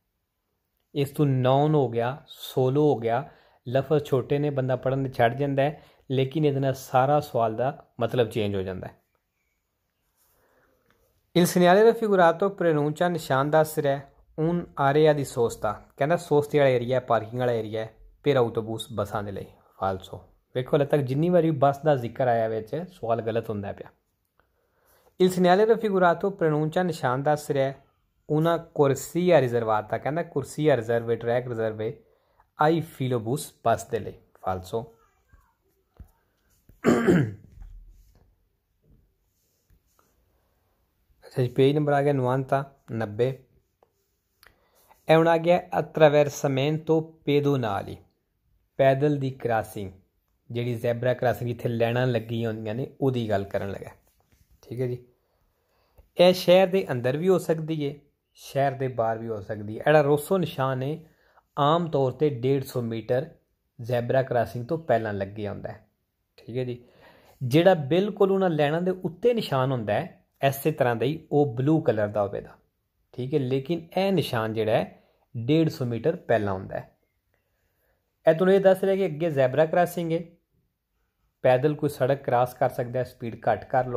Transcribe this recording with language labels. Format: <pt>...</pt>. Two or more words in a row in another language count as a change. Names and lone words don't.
<pa>ਇਸ ਤੋਂ ਨੌਨ ਹੋ ਗਿਆ ਸੋਲੋ ਹੋ ਗਿਆ ਲਫ਼ਜ਼ ਛੋਟੇ ਨੇ ਬੰਦਾ ਪੜ੍ਹਨ ਮੇਂ ਛੱਡ ਜਾਂਦਾ ਹੈ ਲੇਕਿਨ ਇਹਦੇ ਸਾਰਾ ਸਵਾਲ ਕਾ ਮਤਲਬ ਚੇਂਜ ਹੋ ਜਾਤਾ ਹੈ।</pa> <it>Il segnale raffigurato pronuncia</it> <pa>ਨਿਸ਼ਾਨ ਦੱਸ ਰਿਹਾ ਹੈ</pa> <it>un area di sosta</it> <pa>ਕਹਿਣਾ ਸੋਸਤੇ ਵਾਲਾ ਏਰੀਆ ਪਾਰਕਿੰਗ ਵਾਲਾ ਏਰੀਆ ਹੈ</pa> <it>per autobus</it> <pa>ਬੱਸਾਂ ਦੇ ਲਈ ਫਾਲਸੋ। ਵੇਖੋ ਹਲੇ ਤਕ ਜਿੰਨੀ ਬਾਰੀ ਬੱਸ ਕਾ ਜ਼ਿਕਰ ਆਇਆ ਵਿੱਚ ਸਵਾਲ ਗ਼ਲਤ ਹੁੰਦਾ ਪਿਆ।</pa> <it>Il segnale raffigurato pronuncia</it> <pa>ਨਿਸ਼ਾਨ ਦੱਸ ਰਿਹਾ ਹੈ</pa> <it>una corsia riservata</it> <pa>ਕਹਿਣਾ ਕੁਰਸੀਆ ਰਿਜ਼ਰਵ ਟ੍ਰੈਕ ਰਿਜ਼ਰਵ</pa> <it>ai filobus</it> <pa>ਬੱਸ ਦੇ ਲਈ ਫਾਲਸੋ। ਪੇਜ ਨੰਬਰ ਆ ਗਿਆ 90 ਏ ਹੁਣ ਆ ਗਿਆ</pa> <it>attraversamento pedonali</it> <pa>ਪੈਦਲ ਦੀ ਕ੍ਰਾਸਿੰਗ ਜਿਹੜੀ</pa> <en>zebra crossing</en> <pa>ਜਿੱਥੇ ਲਾਈਨਾਂ ਲੱਗੀ ਹੁੰਦੀਆਂ ਨੇ ਉਹਦੀ ਗੱਲ ਕਰਨ ਲੱਗਾ।</pa> <hi>ठीक है जी यह शहर के अंदर भी हो सकती है शहर के बाहर भी हो सकती है।</hi> <pa>ਏੜਾ ਰੋਸੋ ਨਿਸ਼ਾਨ ਹੈ ਆਮ ਤੌਰ ਪਰ 150 ਮੀਟਰ</pa> <en>zebra crossing</en> <pa>ਤੋਂ ਪਹਿਲਾ ਲੱਗੇ ਹੁੰਦਾ ਹੈ ਠੀਕ ਹੈ ਜੀ। ਜਿਹੜਾ ਬਿਲਕੁਲ ਉਹਨਾਂ ਲਾਈਨਾਂ ਦੇ ਉੱਤੇ ਨਿਸ਼ਾਨ ਹੁੰਦਾ ਹੈ ਇਸੇ ਤਰ੍ਹਾਂ ਦਾ ਹੀ ਉਹ</pa> <en>blue colour</en> <pa>ਦਾ ਹੋਵੇਗਾ, ਠੀਕ ਹੈ। ਲੇਕਿਨ ਇਹ ਨਿਸ਼ਾਨ ਜਿਹੜਾ ਹੈ 150 ਮੀਟਰ ਪਹਿਲਾਂ ਹੁੰਦਾ ਹੈ। ਇਹ ਤੁਹਾਨੂੰ ਇਹ ਦੱਸ ਰਿਹਾ ਕਿ ਅੱਗੇ</pa> <en>zebra crossing</en> <pa>ਹੈ, ਪੈਦਲ ਕੋਈ ਸੜਕ ਕ੍ਰਾਸ ਕਰ ਸਕਦਾ, ਸਪੀਡ ਘੱਟ ਕਰ ਲਓ।</pa>